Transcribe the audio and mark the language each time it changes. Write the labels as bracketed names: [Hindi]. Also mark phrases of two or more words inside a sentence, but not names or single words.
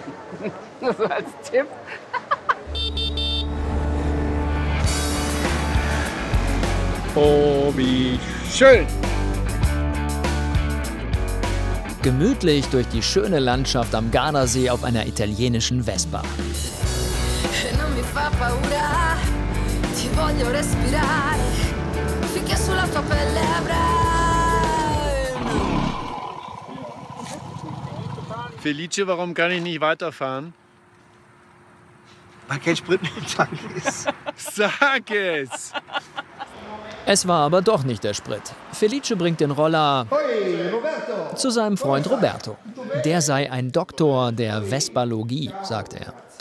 [German] Nur so als Tipp. Oh, wie schön! Gemütlich durch die schöne Landschaft am Gardasee auf einer italienischen Vespa. [Italian] Non mi fa paura, ti voglio respirare, finché sulla tua pelle avrai. [German] Felice, warum kann ich nicht weiterfahren? Weil kein Sprit mehr im Tank ist. Sag es! Es war aber doch nicht der Sprit. Felice bringt den Roller zu seinem Freund Roberto. Der sei ein Doktor der Vespalogie, sagt er.